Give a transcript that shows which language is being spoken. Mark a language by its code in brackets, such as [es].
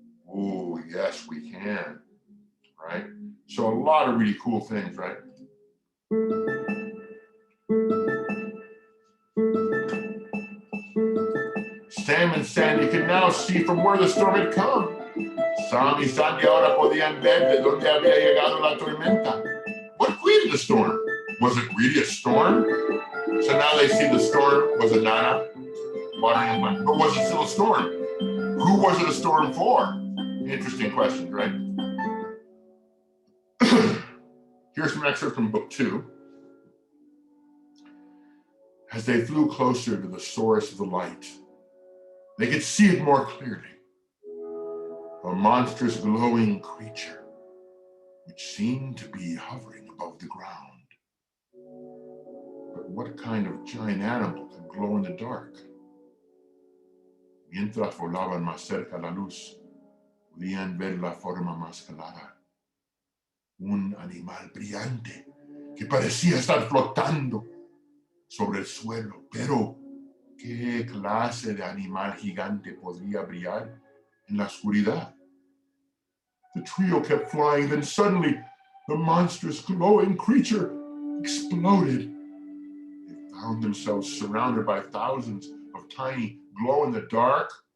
[en] Oh, yes, we can, right? So a lot of really cool things, right? Sam and Sandy can now see from where the storm had come. [es] Sam y Sandy ahora podían ver de dónde había llegado la tormenta. [en] What created the storm? Was it really a storm? So now they see the storm was a nana, watering a plant. But was it still a storm? Who was it a storm for? Interesting questions, right? Here's some excerpt from book 2. As they flew closer to the source of the light, they could see it more clearly. A monstrous glowing creature, which seemed to be hovering above the ground. But what kind of giant animal could glow in the dark? [es] Mientras volaban más cerca la luz, podían ver la forma más clara. Un animal brillante que parecía estar flotando sobre el suelo. Pero, ¿qué clase de animal gigante podría brillar en la oscuridad? [en] The trio kept flying, then suddenly the monstrous glowing creature exploded. They found themselves surrounded by thousands of tiny glow-in-the-dark.